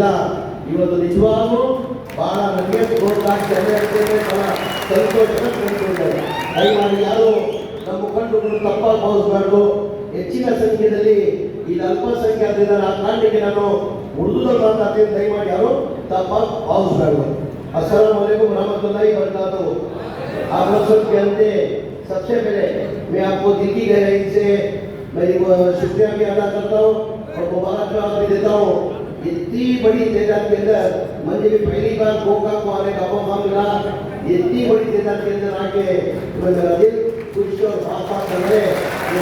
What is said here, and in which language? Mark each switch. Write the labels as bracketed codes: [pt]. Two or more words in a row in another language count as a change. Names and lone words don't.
[kn] ಇವತ್ತು ನಿಜವಾಗೂ ಬಹಳ ನನಗೆ ಗೋಕಾಕ್ ಜನತೆ ಬಹಳ ಸಂತೋಷ ತಂದುಕೊಂಡಿದ್ದಾರೆ. ದಯಮಾಡಿ ಯಾರು ನಮ್ಮ ಮುಖಂಡರು ತಪ್ಪಾಗಿ ಭಾವಿಸಬಾರ್ದು. ಹೆಚ್ಚಿನ ಸಂಖ್ಯೆಯಲ್ಲಿ ಇದು ಅಲ್ಪಸಂಖ್ಯಾತರಿಂದ ಆ ಕಾರಣಕ್ಕೆ ನಾನು ಉರ್ದುದಲ್ಲಿ ಮಾತಾಡ್ತೀನಿ, ದಯಮಾಡಿ ಯಾರು ತಪ್ಪಾಗಿ ಭಾವಿಸಬಾರ್ದು. [ar] السلام عليكم ورحمة الله وبركاته. [ur] آپ لوگ سب جانتے ہیں، سب سے پہلے میں آپ کو دل کی گہرائی سے میری شکریہ بھی ادا کرتا ہوں اور مبارکباد بھی دیتا ہوں. اتنی بڑی تعداد کے اندر مجھے بھی پہلی بار گوکاک کو آنے کا موقع ملا. اتنی بڑی تعداد کے اندر آکے میرا دل خوش اور صاف کر رہے ہیں.